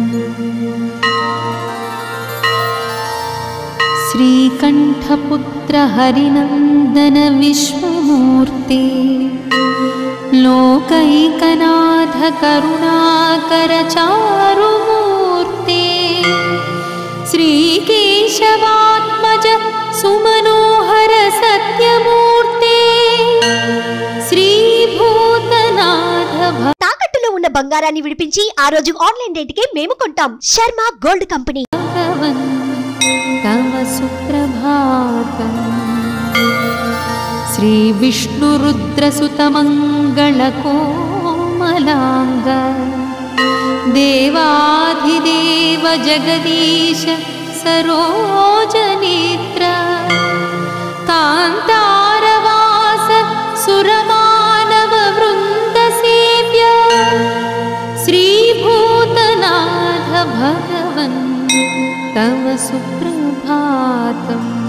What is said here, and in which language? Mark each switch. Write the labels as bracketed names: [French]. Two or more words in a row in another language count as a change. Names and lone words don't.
[Sanskrit] श्रीकण्ठपुत्र हरिनन्दन विश्वमूर्ते, लोकैकनाथ करुणाकर चारुमूर्ते, श्रीकेशवात्मज सुमनोहर सत्यमूर्ते, श्रीभूतनाथ [Telugu] తాకట్టులో ఉన్న బంగారాన్ని విడిపించి ఆ రోజు ఆన్లైన్ రేటుకే మేము కొంటాం. శర్మ గోల్డ్ కంపెనీ. [Sanskrit] तव सुप्रभातम्। श्री विष्णुरुद्रसुतमङ्गलकोमलाङ्ग, देवाधिदेव जगदीश सरोजनेत्र, कान्तारवास सुरमानव वृन्दसेव्य, श्रीभूतनाथ भगवन् तव सुप्रभातम्।